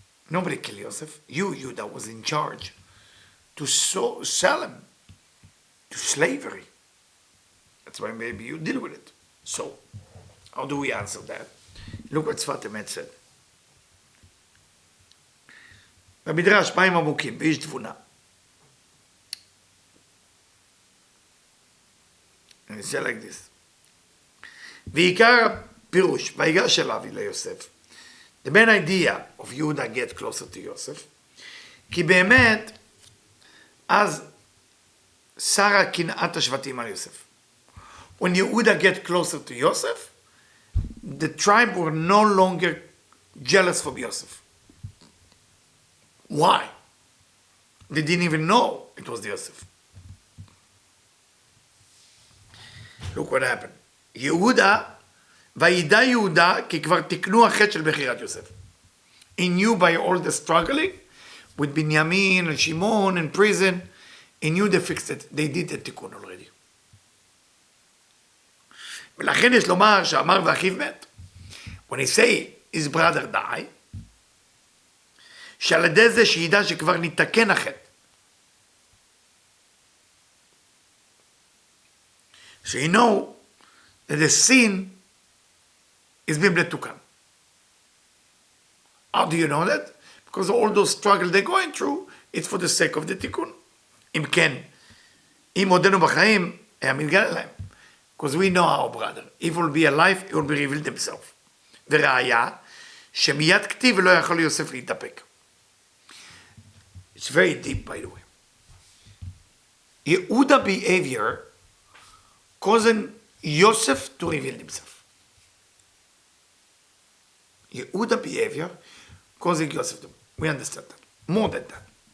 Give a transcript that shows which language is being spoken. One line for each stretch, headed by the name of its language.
English: Nobody killed Yosef. You, Yehuda, was in charge to sell him to slavery. That's why maybe you deal with it. So, how do we answer that? Look what Sfat Emet said.
Hebrew: במדרש מים עמוקים, באיש תבונה.
English: And it said like this.
Hebrew: ועיקר פירוש, ויגש אליו ליוסף.
English: The main idea of Yehuda get closer to Yosef,
Hebrew: כי באמת, אז שרה קנאת השבטים על יוסף.
English: When Yehuda get closer to Yosef, the tribe were no longer jealous for Yosef. Why? They didn't even know it was Yosef. Look what happened.
Hebrew: יהודה, וידע יהודה כי כבר תקנו החטא של בחירת יוסף.
English: He knew by all the struggling with Binyamin and Shimon in prison, he knew they fixed it. They did the תיקון already.
Hebrew: ולכן יש לומר שאמר ואחיו מת.
English: When he say his brother die,
Hebrew: שעל ידי זה שידע שכבר נתקן החטא.
English: So you know that the sin is being מתוקן. How do you know that? Because all those struggles they're going through, it's for the sake of the תיקון.
Hebrew: אם כן, אם עודנו בחיים, היה מתגלה להם.
English: Because we know our brother. If he will be alive, he will be revealed himself.
Hebrew: וראיה, שמיד כתיב ולא יכול יוסף להתאפק.
English: It's very deep, by the way. Yehuda behavior causing Yosef to reveal himself. Yehuda behavior causing Yosef to... We understand that. More than that.